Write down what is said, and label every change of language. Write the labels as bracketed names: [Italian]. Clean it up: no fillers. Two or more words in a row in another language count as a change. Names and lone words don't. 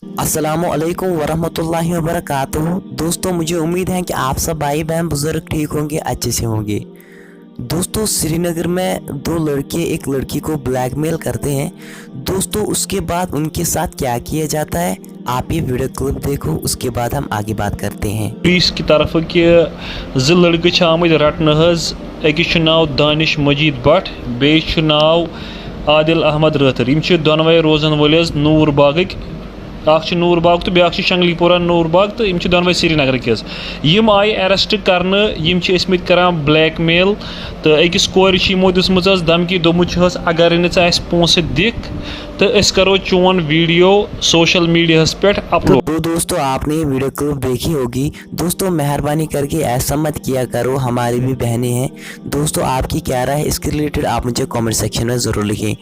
[Arabic] السلام عليكم ورحمة الله وبركاته. [Hindi] दोस्तों, मुझे उम्मीद है कि आप सब भाई बहन बुजुर्ग ठीक होंगे, अच्छे से होंगे। दोस्तों, श्रीनगर में दो लड़के एक लड़की को ब्लैकमेल करते हैं। दोस्तों, उसके बाद उनके साथ क्या किया जाता है, आप ये [English] video clip [Hindi] देखो, उसके बाद हम आगे बात करते हैं। पुलिस की तरफ कि [Kashmiri] लड़के आमद रटन अकिस नाव दानिश मजीद भट्ट, बेस नाव आदिल अहमद रतर। दोनवे रोजान वल नूर बाग, नूर बाग तो ब्या शंगलीपोरा नूर बाग, तो दोनवे श्रीनगर किस आय अरेस्ट कर करान ब्लैकमेल। तो अकिस कोर दुसम धमकी दोमुच अगर पोस दिख तो करो चोन [English] video social media [Kashmiri] पे अपलोड। [Hindi] तो दोस्तों, आपने ये [English] video clip [Hindi] देखी होगी। दोस्तों, मेहरबानी करके ऐसा मत किया करो, हमारी भी बहनें हैं। दोस्तों, आपकी क्या राय है इसके रिलेटेड, आप मुझे [English] comment section [Hindi] में ज़रूर लिखें।